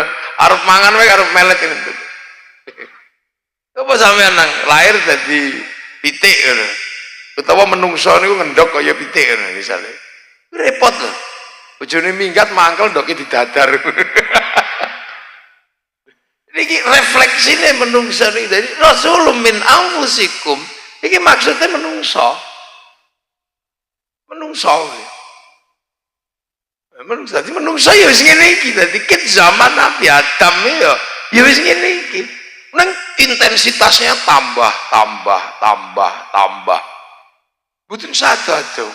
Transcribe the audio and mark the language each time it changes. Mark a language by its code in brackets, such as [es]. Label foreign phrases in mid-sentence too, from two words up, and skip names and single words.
[jv] Arep mangan wae arep melet ngene. Coba sampean nang lahir dadi pitik ngono. Utawa menungso niku ngendhok kaya pitik ngono misale. Repot lho. Bojone minggat mangkel ndoke didadar. Niki refleksine menungso niki dari [ar] رسول من أنفسكم. [jv] Iki maksudnya menungso. Menungso. Menungso dadi menungso ya wis ngene iki dadi ket zaman Nabi Adam ya wis ngene iki. Nang intensitasnya tambah. Mboten sadado.